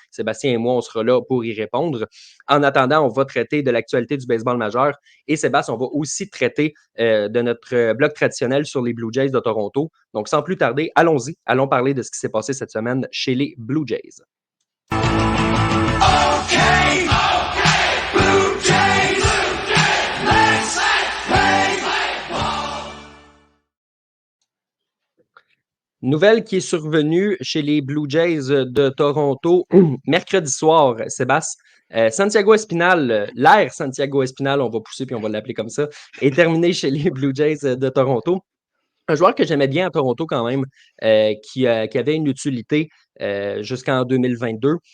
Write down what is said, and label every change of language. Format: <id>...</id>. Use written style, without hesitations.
<fr>Sébastien et moi, on sera là pour y répondre. En attendant, on va traiter de l'actualité du baseball majeur et Sébastien, on va aussi traiter de notre blog traditionnel sur les Blue Jays de Toronto. Donc, sans plus tarder, allons-y. Allons parler de ce qui s'est passé cette semaine chez les Blue Jays.</fr> <en>Okay, Blue Jays, let's play baseball.</en> <fr>Nouvelle qui est survenue chez les Blue Jays de Toronto mercredi soir, Sébastien. Santiago Espinal, l'ère Santiago Espinal, on va pousser puis on va l'appeler comme ça, est terminé chez les Blue Jays de Toronto. Un joueur que j'aimais bien à Toronto quand même, qui avait une utilité jusqu'en 2022.</fr>